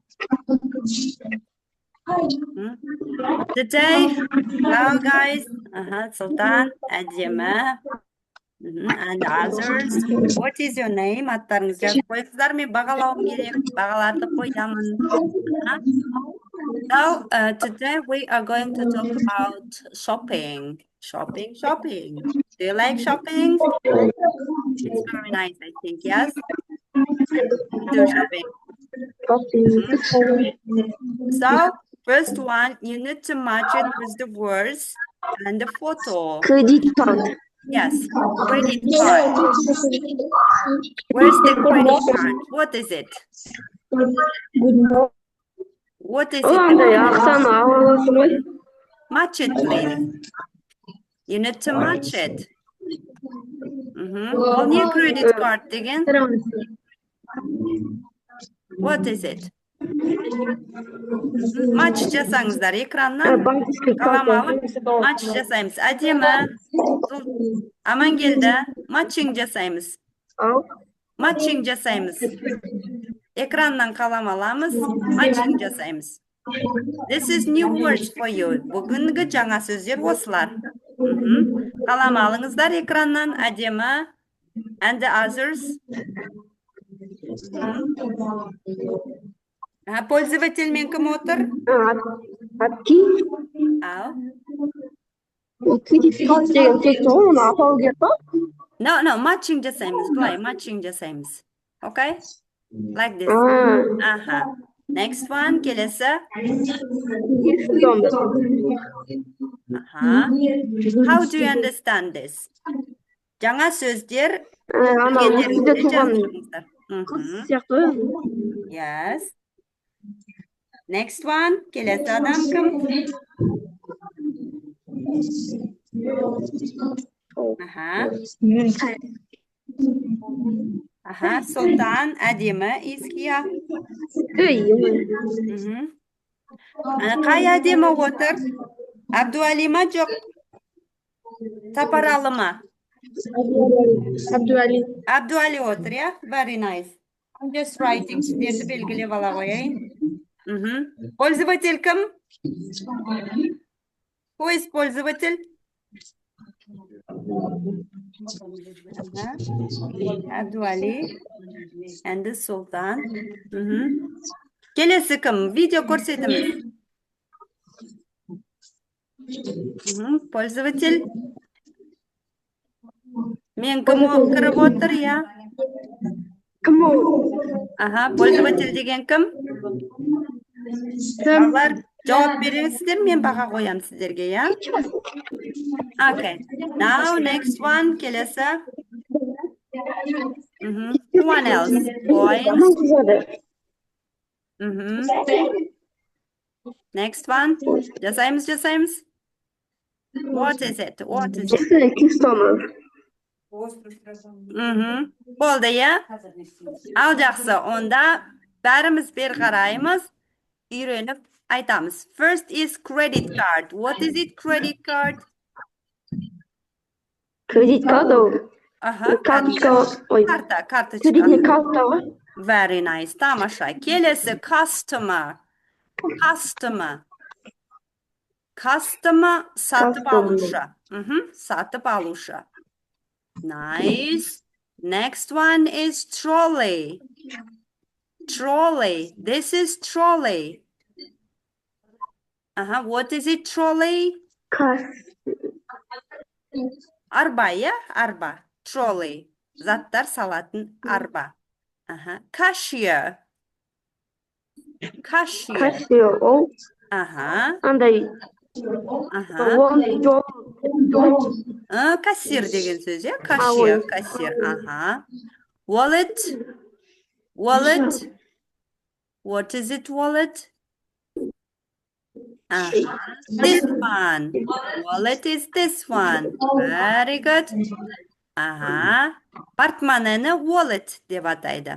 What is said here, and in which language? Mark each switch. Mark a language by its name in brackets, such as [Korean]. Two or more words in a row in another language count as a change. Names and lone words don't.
[English] Today, hello guys. Sultan, Adjema, and others. What is your name? [Kazakh] Аттарыңызды жазып қойыңыздар. Мен бағалауым керек. Бағаларды қоямын. [English] So, today we are going to talk about shopping. Shopping. Do you like shopping? It's very nice, I think, yes? Do shopping. So, first one, you need to match it with the words and the photo. Credit card. Yes, credit card. Where's the credit card? What is it? What is it? Match it, please. You need to match it. [Kazakh] Ол не [English] credit card деген? What is it? [Kazakh] Матч жасаңыздар экраннан. Қаламалы матч жасаймыз. Әдемі. Амангелді. Матчинг жасаймыз. Матчинг жасаймыз. Экраннан қалам аламыз. Матчинг жасаймыз. [English] This is new words for you. [Kazakh] Бүгінгі жаңа сөздер осылар. Қалам алыңыздар экраннан. Әдемі. [English] And the others. [Kazakh] Пользовательмен кім отыр? Апки. Ал. Credit card деген сөз оны апау керек па? No, matching жасаймыз. Былай, matching жасаймыз. [English] Okay? Like this. Next one, келесі. How do you understand this? [Kazakh] Жаңа сөздер. [English] Yes. Next one, [Kazakh] келесі адам кім? Sultan, әдемі, Иския. Қай әдемі отыр? Абдуали ма жоқ? Сапаралы ма? Абдуали отыр, я? [English] Very nice. I'm just writing. [Kazakh] Сіздерді белгілеп ала қояйын. Пользователь кім? [English] Who is пользователь? Абдуали and the Sultan. [Kazakh] Келесі кім? Видео көрсетіміз. Пользователь. Мен кім кіріп отыр, я? Кім ол? Пользователь деген кім? Алар жауап бересіздер, мен баға қоям сіздерге, я? [English] Okay. Now, next one, келесі. Who one else? Coins. Next one. Жасаймыз. What is it? Customer. [Kazakh] Болды, я? Ал жақсы, онда бәріміз бер қараймыз, үйреніп айтамыз. [English] First is credit card. What is it, credit card? Credit card ол. [Kazakh] Карточка. [Russian] Кредитный карта [Kazakh] ғой. [English] Very nice. [Kazakh] Тамаша. Келесі customer. Customer сатып алушы. Сатып алушы. [English] Nice. Next one is trolley. This is trolley. What is it, trolley? [Kazakh] Арба, я? Арба. Trolley. Заттар салатын арба. Cashier. Cashier ол. Андай. Кассир деген сөз, я? Кассир. [English] Wallet. What is it, wallet? This one. Wallet is this one. Very good. [Kazakh] Портмонені wallet деп атайды.